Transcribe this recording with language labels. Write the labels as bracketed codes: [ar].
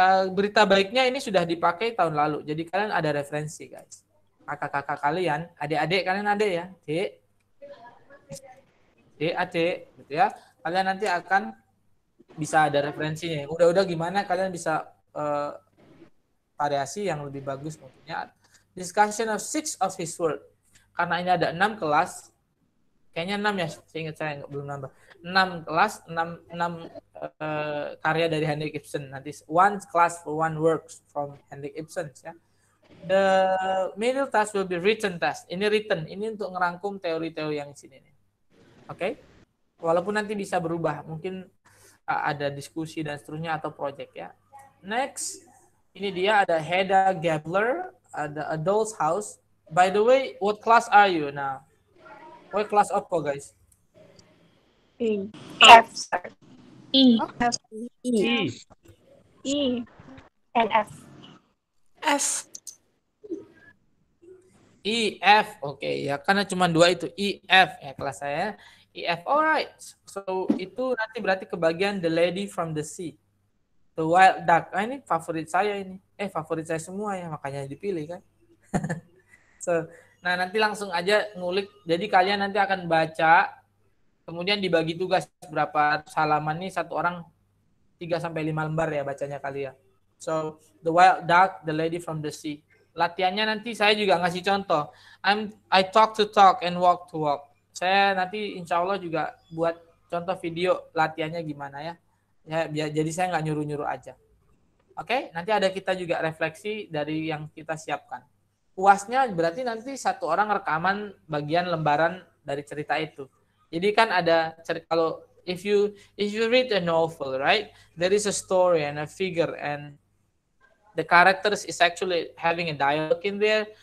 [id] Berita baiknya ini sudah dipakai tahun lalu, jadi kalian ada referensi guys. Kakak-kakak kalian, adik-adik kalian ada ya, adik, gitu ya. Kalian nanti akan bisa ada referensinya. Udah gimana kalian bisa variasi yang lebih bagus mungkinnya. [en] Discussion of 6 of his work. [id] Karena ini ada 6 kelas, kayaknya 6 ya, seingat saya belum nambah. 6 kelas, 6 karya dari Henrik Ibsen. [en] Nanti one class for one works from Henrik Ibsen ya. The middle task will be written task. [id] Ini written, ini untuk ngerangkum teori-teori yang di sini nih. Oke. Walaupun nanti bisa berubah, mungkin ada diskusi dan seterusnya atau project ya. Next, ini dia ada Hedda Gabler, ada Adult's House. [en] By the way, what class are you now? What class apa guys? F, sir. E. F. E. And F. F. [id] E, F, oke ya, karena cuma 2 itu, E, F ya kelas saya. E, F, alright. So itu nanti berarti kebagian The Lady from the Sea, The Wild Duck. Ini favorit saya ini. Favorit saya semua ya, makanya dipilih kan. So, nah nanti langsung aja ngulik. Jadi kalian nanti akan baca, kemudian dibagi tugas berapa halaman nih, satu orang 3-5 lembar ya bacanya kalian. So, The Wild Duck, The Lady from the Sea. Latihannya nanti saya juga ngasih contoh. [en] I talk to talk and walk to walk. [id] Saya nanti insya Allah juga buat contoh video latihannya gimana ya. Jadi saya nggak nyuruh-nyuruh aja. Oke, nanti ada kita juga refleksi dari yang kita siapkan. UASnya berarti nanti satu orang rekaman bagian lembaran dari cerita itu. Jadi kan ada kalau [en] if you read a novel, right, there is a story and a figure and the characters is actually having a dialogue in there.